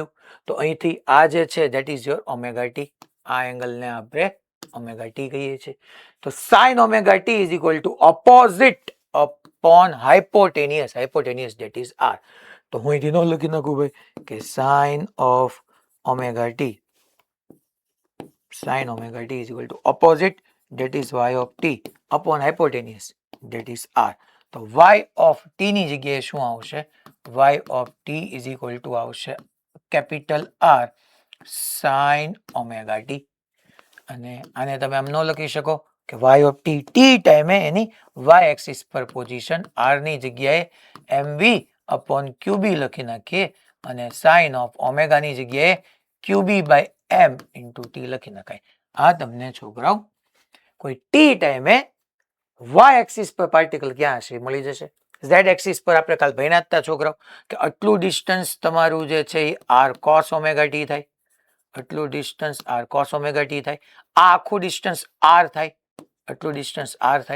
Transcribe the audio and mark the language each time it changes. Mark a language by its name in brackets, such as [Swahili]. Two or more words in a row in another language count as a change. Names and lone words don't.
[Gujarati] તો અહીંથી આ જે છે [English] that is your omega t. [Gujarati] આ એંગલને આપણે [English] omega t [Gujarati] કહીએ છીએ. [English] તો sine omega t is equal to opposite upon hypotenuse. hypotenuse that is r. [Gujarati] તો હું અહીંથી ન લખી નાખું ભાઈ કે [English] sine of omega t, sin omega t is equal to opposite that is y of t upon hypotenuse that is r. [Gujarati] તો [English] y of t [Gujarati] ની જગ્યાએ શું આવશે? [English] y of t is equal to [Gujarati] આવશે કેપિટલ [English] R sin omega t. [Gujarati] અને આને તમે આમ ન લખી શકો કે [English] y of t t [Gujarati] ટાઈમે એની [English] y axis [Gujarati] પર પોઝિશન r ની જગ્યાએ [English] mv upon qb [Gujarati] લખી નાખીએ અને [English] sin of omega [Gujarati] ની જગ્યાએ [English] qb by m into t [Gujarati] લખી નખાય. આ તમને છોકરાઓ કોઈ ટી ટાઈમે [English] y axis [Gujarati] પર પાર્ટિકલ ક્યાં હશે મળી જશે. [English] z axis [Gujarati] પર આપણે કાલ ભણ્યા હતા છોકરાઓ કે આટલું ડિસ્ટન્સ તમારું જે છે એ [English] r cos omega t [Gujarati] થાય, આટલું ડિસ્ટન્સ [English] r cos omega t [Gujarati] થાય, આ આખું ડિસ્ટન્સ r થાય, આટલું ડિસ્ટન્સ r થાય.